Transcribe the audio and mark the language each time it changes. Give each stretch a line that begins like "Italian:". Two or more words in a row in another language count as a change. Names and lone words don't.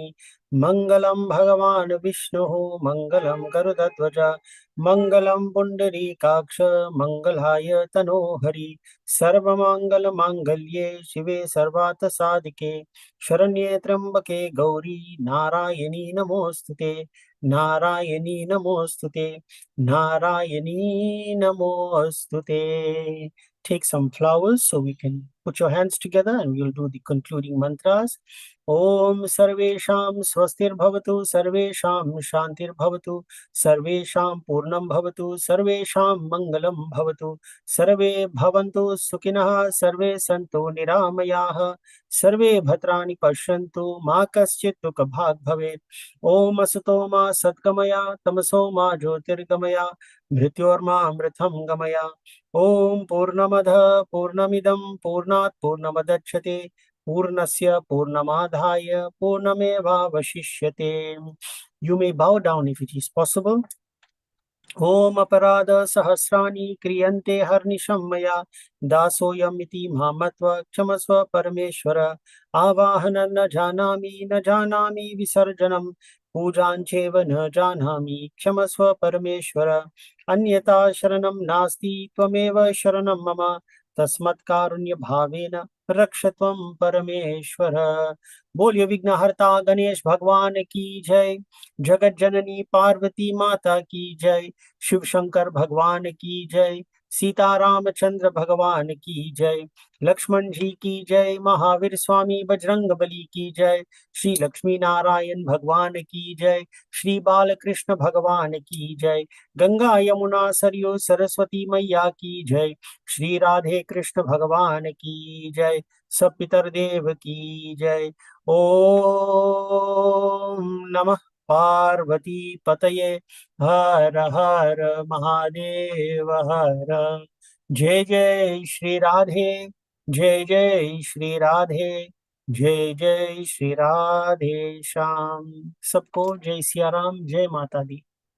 Sanskrit: मङ्गलं भगवान् विष्णुः मङ्गलं गरुडध्वज मङ्गलं पुण्डरीकाक्ष मङ्गलाय तनोहरि। सर्वमङ्गलमाङ्गल्ये शिवे सर्वार्थसाधिके शरण्ये त्र्यम्बके गौरी नारायणी नमोऽस्तुते। नारायणी नमोऽस्तुते। नारायणी नमोऽस्तुते.
English: Take some flowers so we can put your hands together and we'll do the concluding mantras.
Sanskrit: ओम् सर्वेषां स्वस्तिर्भवतु सर्वेषां शान्तिर्भवतु सर्वेषां पूर्णं भवतु सर्वेषां मङ्गलं भवतु सर्वे भवन्तु सुखिनः सर्वे सन्तु निरामयाः सर्वे भद्राणि पश्यन्तु मा कश्चिद् दुःखभाग् भवेत्. ओम असतो मा सद्गमया तमसो मा ज्योतिर्गमय मृत्योर्मा अमृतं गमय। ओम पूर्णमद पूर्णमिदं पूर्णात् पूर्णमदच्यते पूर्णस्य पूर्णमादाय पूर्णमेवावशिष्यते।
English: You may bow down if it is possible.
Sanskrit: ओम अपराध सहस्राणि क्रियन्ते हर्निशं मया दासोऽयमिति मां मत्वा क्षमस्व परमेश्वर। आवाहनं न जानामि विसर्जनं पूजां चैव न जानामि क्षमस्व परमेश्वर। अन्यथा शरणं नास्ति त्वमेव शरणं मम तस्मत्कारुण्य भावेन रक्ष त्वं परमेश्वर।
Hindi: बोलिए विघ्नहर्ता गणेश भगवान की जय। जगत जननी पार्वती माता की जय। शिव शंकर भगवान की जय। सीता रामचंद्र भगवान की जय। लक्ष्मण जी की जय। महावीर स्वामी बजरंग बली की जय। श्री लक्ष्मी नारायण भगवान की जय। श्री बालकृष्ण भगवान की जय। गंगा यमुना सरयू सरस्वती मैया की जय। श्री राधे कृष्ण भगवान की जय। सब पितर देव की जय।
Sanskrit: ओम नमः पार्वती पतये
Hindi: हर हर महादेव हर। जय जय श्री राधे। जय जय श्री राधे। जय जय श्री राधे श्याम। सबको जय सिया राम। जय माता दी।